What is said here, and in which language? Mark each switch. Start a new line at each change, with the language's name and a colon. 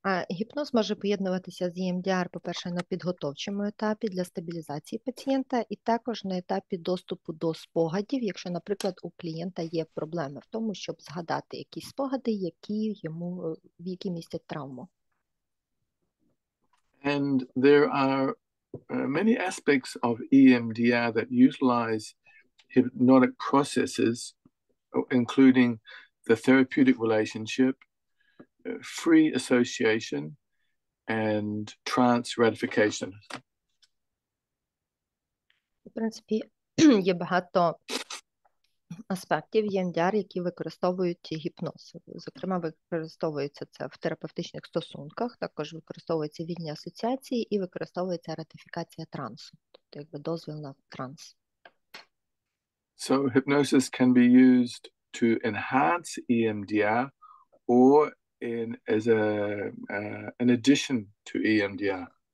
Ukrainian: Гіпноз може поєднуватися з EMDR, по-перше, на підготовчому етапі для стабілізації пацієнта і також на етапі доступу до спогадів, якщо, наприклад, у клієнта є проблеми в тому, щоб згадати якісь спогади, які містять травму.
English: And there are many aspects of EMDR that utilize hypnotic processes, including the therapeutic relationship, free association, and trance ratification.
Ukrainian: В принципі, є багато аспектів EMDR, які використовують гіпноз. Зокрема, використовується це в терапевтичних стосунках, також використовуються вільні асоціації і використовується ратифікація трансу, тобто якби дозвіл на транс.
English: So hypnosis can be used to enhance EMDR or as an addition to EMDR.